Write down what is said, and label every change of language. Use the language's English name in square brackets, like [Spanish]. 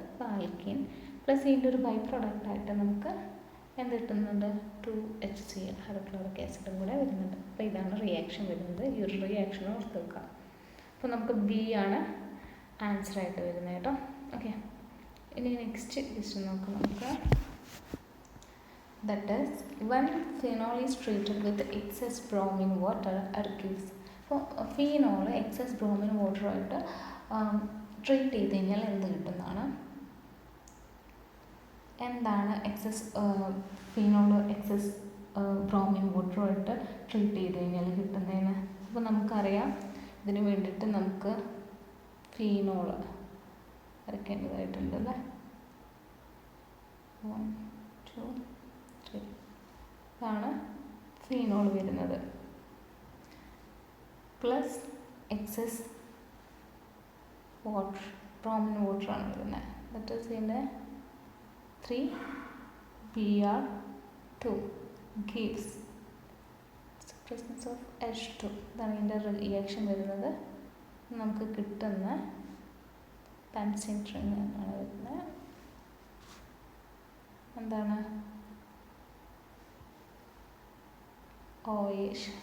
[Malayalam] അപ്പോൾ alkyne plus ഇതിൻ്റെ ഒരു ബൈ പ്രൊഡക്റ്റായിട്ട് നമുക്ക് എന്ത് കിട്ടുന്നുണ്ട്? 2HCl ഹൈഡ്രോക്ലോറിക് ആസിഡും കൂടെ വരുന്നുണ്ട്. അപ്പോൾ ഇതാണ് റിയാക്ഷൻ വരുന്നത്. ഈ ഒരു റിയാക്ഷൻ ഓർത്ത് വെക്കാം. അപ്പോൾ നമുക്ക് B ആണ് ആൻസറായിട്ട് വരുന്നത് കേട്ടോ. ഓക്കെ, ഇനി നെക്സ്റ്റ് ക്വസ്റ്റ്യൻ നോക്കാം നമുക്ക്. [English] That is, when phenol is treated with excess bromine water, it gives. [Malayalam] അപ്പോൾ ഫീനോൾ എക്സസ് ബ്രോമിൻ വാട്ടറായിട്ട് ട്രീറ്റ് ചെയ്ത് കഴിഞ്ഞാൽ എന്ത് കിട്ടുന്നതാണ്? എന്താണ് excess phenol excess bromine വാട്ടറുമായിട്ട് treat ചെയ്ത് കഴിഞ്ഞാൽ കിട്ടുന്നതിന്? അപ്പോൾ നമുക്കറിയാം ഇതിന് വേണ്ടിയിട്ട് നമുക്ക് ഫീനോൾ വരയ്ക്കേണ്ടതായിട്ടുണ്ട് അല്ലേ. 1 2 3 ഇതാണ് ഫീനോൾ വരുന്നത്. പ്ലസ് എക്സസ് വാട്ടർ, ബ്രോമിൻ വാട്ടറാണ് വരുന്നത്. [English] That is ഇതിൻ്റെ 3Br2 gives presence of H2. [Malayalam] ഇതാണ് ഇതിൻ്റെ റിയാക്ഷൻ വരുന്നത്. നമുക്ക് കിട്ടുന്ന ബെൻസീൻ റിംഗ് എന്നാണ് വരുന്നത്. എന്താണ്? OH.